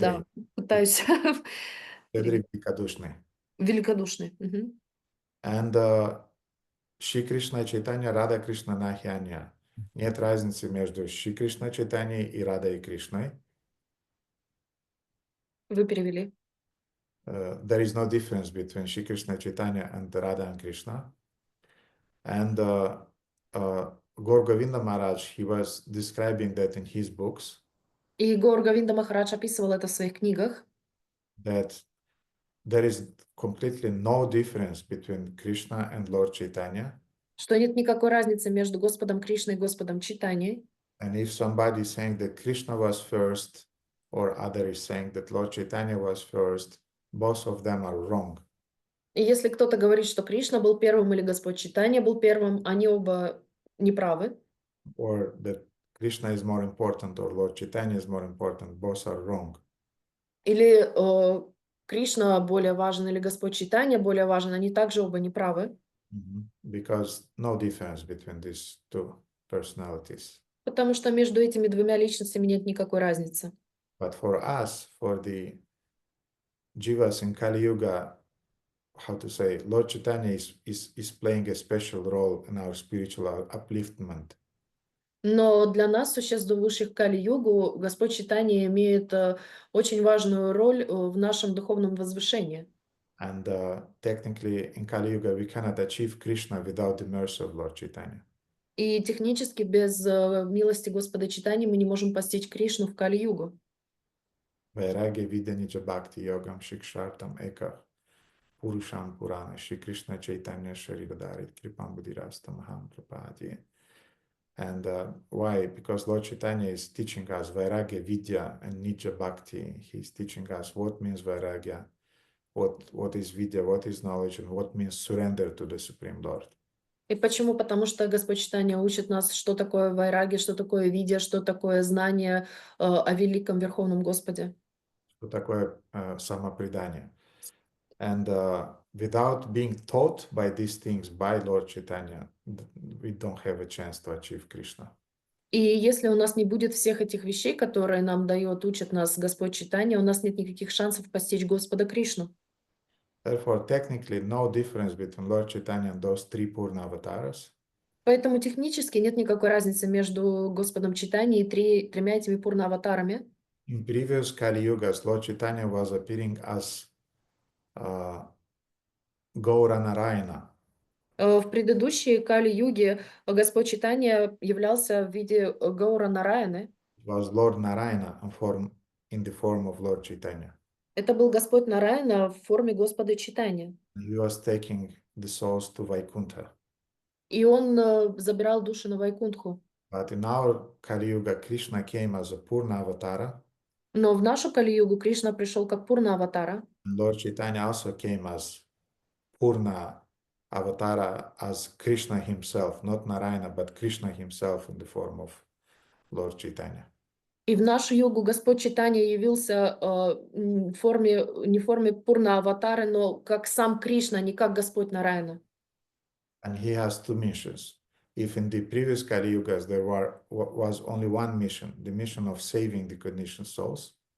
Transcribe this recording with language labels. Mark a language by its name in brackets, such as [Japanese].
[Russian] Да, пытаюсь. Щедрый, великодушный. Великодушный. [Sanskrit] And Шри Кришна Чайтанья, Рада Кришна Нахианья. [Russian] Нет разницы между Шри Кришна Чайтаньей и Радой Кришной. Вы перевели. [English] There is no difference between Shri Krishna Chaitanya and Radha and Krishna. And Gaur Govinda Maharaj, he was describing that in his books. [Russian] И Гаур Говинда Махарадж описывал это в своих книгах. [English] That there is completely no difference between Krishna and Lord Chaitanya. [Russian] Что нет никакой разницы между Господом Кришной и Господом Чайтаньей. [English] And if somebody is saying that Krishna was first, or other is saying that Lord Chaitanya was first, both of them are wrong. [Russian] И если кто-то говорит, что Кришна был первым или Господь Чайтанья был первым, они оба неправы. [English] Or that Krishna is more important or Lord Chaitanya is more important, both are wrong. [Russian] Или Кришна более важен или Господь Чайтанья более важен, они также оба неправы. [English] Because no difference between these two personalities. [Russian] Потому что между этими двумя личностями нет никакой разницы. [English] But for us, for the Jivas in Kali Yuga, how to say, Lord Chaitanya is playing a special role in our spiritual upliftment. [Russian] Но для нас, существ, живущих Кали-югу, Господь Чайтанья имеет очень важную роль в нашем духовном возвышении. [English] And technically, in Kali Yuga, we cannot achieve Krishna without the mercy of Lord Chaitanya. [Russian] И технически без милости Господа Чайтаньи мы не можем постичь Кришну в Кали-югу. [Sanskrit] Vairagya Vidyanija Bhakti Yogam Shikshartam Eka Purusham Purana Shri Krishna Chaitanya Sharivadarit Kripam Buddhirasta Maham Prapadi. [English] And why? Because Lord Chaitanya is teaching us Vairagya Vidya and Nija Bhakti. He's teaching us what means Vairagya, what is Vidya, what is knowledge, and what means surrender to the Supreme Lord. [Russian] И почему? Потому что Господь Чайтанья учит нас, что такое вайраги, что такое видья, что такое знание о великом Верховном Господе. Что такое самопредание. [English] And without being taught by these things by Lord Chaitanya, we don't have a chance to achieve Krishna. [Russian] И если у нас не будет всех этих вещей, которые нам дает, учит нас Господь Чайтанья, у нас нет никаких шансов постичь Господа Кришну. [English] Therefore, technically, no difference between Lord Chaitanya and those three Purna avatars. [Russian] Поэтому технически нет никакой разницы между Господом Чайтаньей и тремя этими Пурна-аватарами. [English] In previous Kali Yugas, Lord Chaitanya was appearing as Gaura Narayana. [Russian] В предыдущей Кали-юге Господь Чайтанья являлся в виде Гаура Нараяны. [English] It was Lord Narayana in the form of Lord Chaitanya. [Russian] Это был Господь Нараяна в форме Господа Чайтаньи. [English] He was taking the souls to Vaikuntha. [Russian] И он забирал души на Вайкунтху. [English] But in our Kali Yuga, Krishna came as a Purna Avatara. [Russian] Но в нашу Кали-югу Кришна пришел как Пурна Аватара. [English] And Lord Chaitanya also came as Purna Avatara, as Krishna himself, not Narayana, but Krishna himself in the form of Lord Chaitanya. [Russian] И в нашу югу Господь Чайтанья явился в форме, не в форме Пурна Аватары, но как сам Кришна, не как Господь Нараяна. [English] And he has two missions. If in the previous Kali Yugas there was only one mission, the mission of saving the conditioned souls,